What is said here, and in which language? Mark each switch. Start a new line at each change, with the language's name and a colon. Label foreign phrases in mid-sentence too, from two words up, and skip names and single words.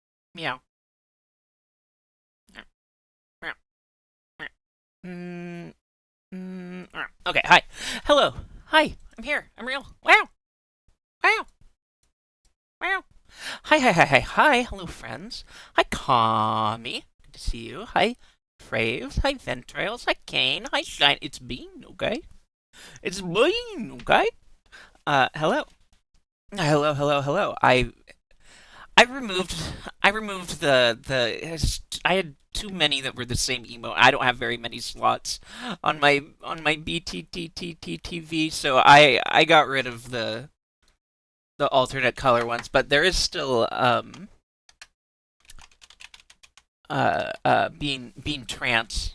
English: Meow. Mm, okay, hi. Hello. Hi, I'm here. I'm real. Wow. Wow. Wow. Hi, hi, hi, hi, hi. Hello, friends. Hi, Kami. Good to see you. Hi, Traves. Hi, Ventrails. Hi, Kane. Hi, Shine. It's Bean, okay? It's Bean, okay? Hello. Hello, hello, hello. I removed I removed I had too many that were the same emote. I don't have very many slots on my BTTTTTV, so I got rid of the alternate color ones, but there is still being trance.